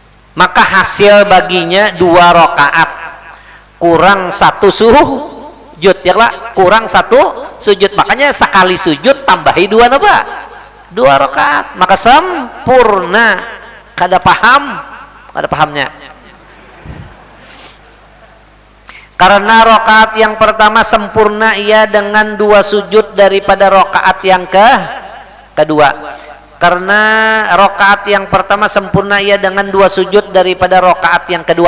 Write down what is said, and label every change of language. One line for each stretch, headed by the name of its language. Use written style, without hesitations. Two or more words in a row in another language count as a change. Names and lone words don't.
Banjar: maka hasil baginya 2 rakaat kurang 1 sujud, ya lah, kurang 1 sujud. Makanya sekali sujud tambahi 2 apa? 2 rakaat, maka sempurna. Kada paham? Kada pahamnya. Karena rakaat yang pertama sempurna ia dengan 2 sujud daripada rakaat yang kedua. Karena rakaat yang pertama sempurna ia dengan 2 sujud daripada rakaat yang kedua.